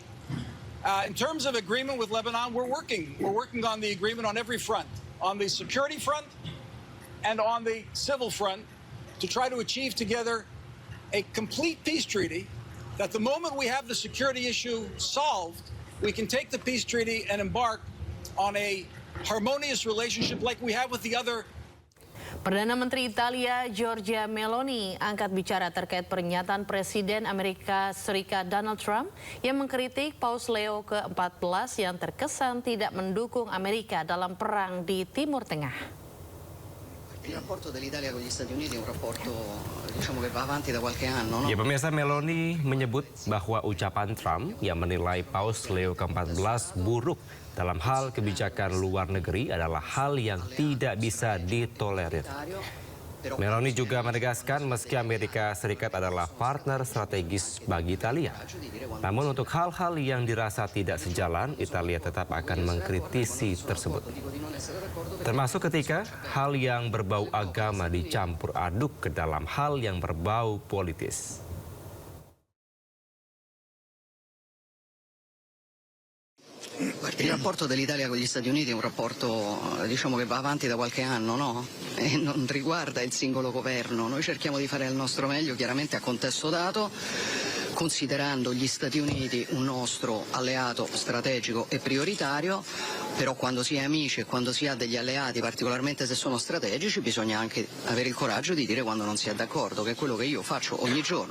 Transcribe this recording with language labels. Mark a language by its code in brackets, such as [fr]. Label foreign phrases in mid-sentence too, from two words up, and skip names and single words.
[en] In terms of agreement with Lebanon, we're working on the agreement on every front, on the security front and on the civil front, to try to achieve together a complete peace treaty that the moment we have the security issue solved, we can take the peace treaty and embark on a harmonious relationship like we have with the other. [id] Perdana Menteri Italia Giorgia Meloni angkat bicara terkait pernyataan Presiden Amerika Serikat Donald Trump yang mengkritik Paus Leo ke-14 yang terkesan tidak mendukung Amerika dalam perang di Timur Tengah. [it] Il rapporto dell'Italia con gli Stati Uniti è un rapporto, diciamo, che va avanti da qualche anno, no? [id] Ya, pemirsa, Meloni menyebut bahwa ucapan Trump yang menilai Paus Leo ke-14 buruk dalam hal kebijakan luar negeri adalah hal yang tidak bisa ditolerir. Meloni juga menegaskan meski Amerika Serikat adalah partner strategis bagi Italia, namun untuk hal-hal yang dirasa tidak sejalan, Italia tetap akan mengkritisi tersebut. Termasuk ketika hal yang berbau agama dicampur aduk ke dalam hal yang berbau politis. [it] Il rapporto dell'Italia con gli Stati Uniti è un rapporto, diciamo, che va avanti da qualche anno, no? E non riguarda il singolo governo. Noi cerchiamo di fare il nostro meglio, chiaramente a contesto dato, considerando gli Stati Uniti un nostro alleato strategico e prioritario, però quando si è amici e quando si ha degli alleati, particolarmente se sono strategici, bisogna anche avere il coraggio di dire quando non si è d'accordo, che è quello che io faccio ogni giorno.